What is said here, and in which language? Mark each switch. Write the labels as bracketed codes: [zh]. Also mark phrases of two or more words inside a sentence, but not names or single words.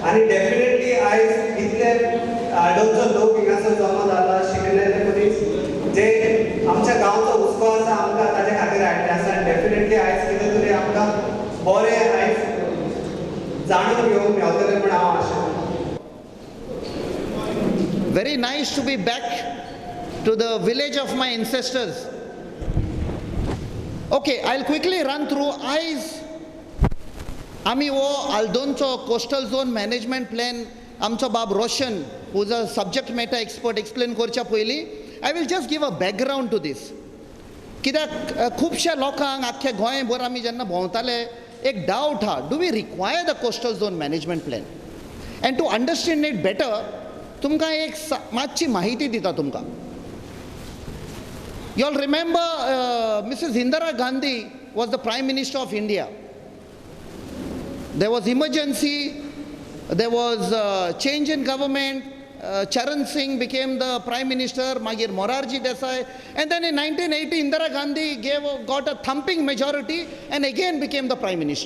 [kok] आनी डेफिनेटली आयज इतले आडोळचो लोक हिंगासर जमा जाला शिकलेले मनीस जे आमच्या गांवचो हुस्को आसा आमकां ताचे खातीर हाडले आसा. डेफिनेटली आयज कितें तरी आमकां बरें आयज जाणून घेवंक मेळटलें म्हण हांव आशा. [en] Very nice to be back to the village of my ancestors. Okay, I'll quickly run through. [kok] आमी वो आल्दोनचो [en] coastal zone management plan [kok] आमचो बाब रोशन [en] who is a subject matter expert explain [kok] करच्या पयलीं [en] I will just give a background to this. [kok] कित्याक खुबशा लोकांक आख्ख्या गोंयभर आमी जेन्ना भोंवताले एक डावट हा, [en] Do we require the coastal zone management plan? and to understand it better [kok] तुमकां एक मातशी माहिती दिता तुमकां. [en] You all remember Mrs. Indira Gandhi was the Prime Minister of India. There was emergency, there was change in government. Charan Singh became the Prime Minister, Magir Morarji Desai, and then in 1980 Indira Gandhi got a thumping majority and again became the Prime Minister.